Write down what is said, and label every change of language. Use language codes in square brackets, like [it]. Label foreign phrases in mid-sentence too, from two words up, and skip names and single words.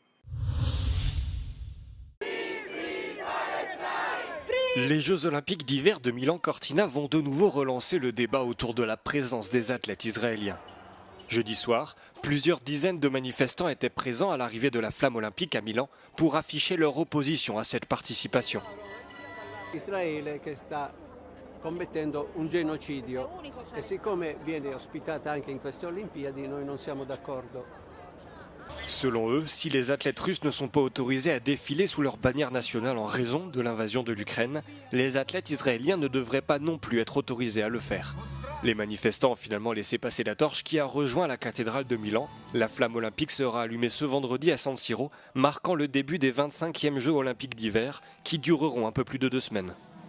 [fr] Les Jeux Olympiques d'hiver de Milan-Cortina vont de nouveau relancer le débat autour de la présence des athlètes israéliens. Jeudi soir, plusieurs dizaines de manifestants étaient présents à l'arrivée de la flamme olympique à Milan pour afficher leur opposition à cette participation. [it] Israele che sta commettendo un genocidio e siccome viene ospitata anche in queste Olimpiadi, noi non siamo d'accordo. [fr] Selon eux, si les athlètes russes ne sont pas autorisés à défiler sous leur bannière nationale en raison de l'invasion de l'Ukraine, les athlètes israéliens ne devraient pas non plus être autorisés à le faire. Les manifestants ont finalement laissé passer la torche qui a rejoint la cathédrale de Milan. La flamme olympique sera allumée ce vendredi à San Siro, marquant le début des 25e Jeux olympiques d'hiver qui dureront un peu plus de 2 semaines.